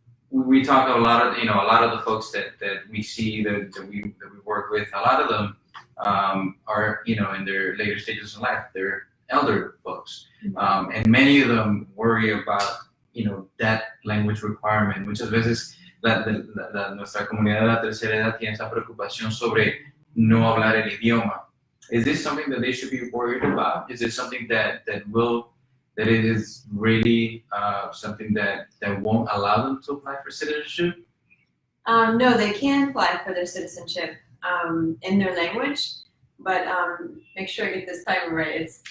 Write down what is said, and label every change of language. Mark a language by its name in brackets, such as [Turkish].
[English] We talk a lot of the folks that we see that we work with. A lot of them are in their later stages of life. They're elder folks, and many of them worry about that language requirement. [Spanish] Muchas veces nuestra comunidad de la tercera edad tiene esa preocupación sobre no hablar el idioma. [English] Is this something that they should be worried about? Is it something that it is really something that won't allow them to apply for citizenship? No, they can apply for their citizenship in their language, but make sure I get this time right.